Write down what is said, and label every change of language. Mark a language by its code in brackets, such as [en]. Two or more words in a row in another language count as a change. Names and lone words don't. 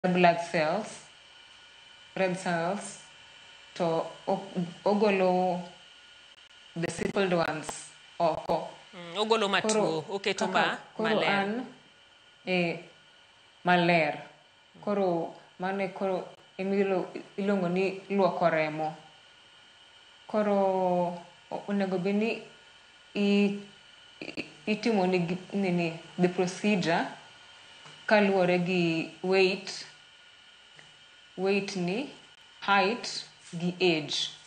[en] blood cells, red cells, [luo] to ogolo [en] the simple ones oko. [luo] Ogolo matuo, oketo maler. Koro an maler. Koro mane koro ilongo ni luoko remo. Koro onego beni itimo ni [en] the procedure [luo] kaluwore gi weight ni, height gi age.